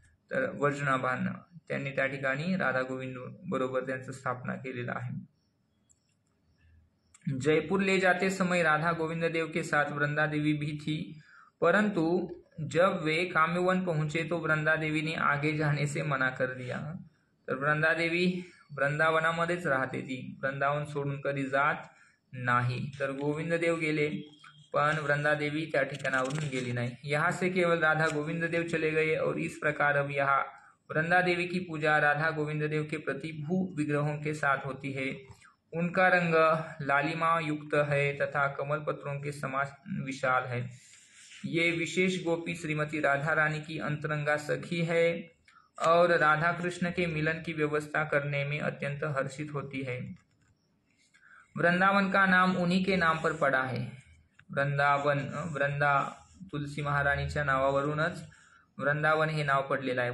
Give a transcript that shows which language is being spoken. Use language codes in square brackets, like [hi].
[mr] तर वज्रनाभांना त्यांनी त्या ठिकाणी राधा गोविंद बरोबर त्यांची स्थापना केलेली आहे। [hi] जयपुर ले जाते समय राधा गोविंद देव के साथ वृंदा देवी भी थी, परंतु जब वे काम्यवन पहुंचे तो वृंदा देवी ने आगे जाने से मना कर दिया। [mr] तर वृंदा देवी वृंदावनामध्येच राहते, ती वृंदावन सोडून कधी जात नाही। तर गोविंद देव गेले पण वृंदा देवी त्या ठिकाणावरून गेली नाही। [hi] यहाँ से केवल राधा गोविंद देव चले गए और इस प्रकार अब यहाँ वृंदा देवी की पूजा राधा गोविंद देव के प्रतिभू विग्रहों के साथ होती है। उनका रंग लालिमा युक्त है तथा कमल पत्रों के समान विशाल है। ये विशेष गोपी श्रीमती राधा रानी की अंतरंगा सखी है और राधा कृष्ण के मिलन की व्यवस्था करने में अत्यंत हर्षित होती है। वृंदावन का नाम उन्हीं के नाम पर पड़ा है। [mr] वृंदावन, वृंदा तुलसी महाराणीच्या नावावरूनच वृंदावन हे नाव पडलेलं आहे।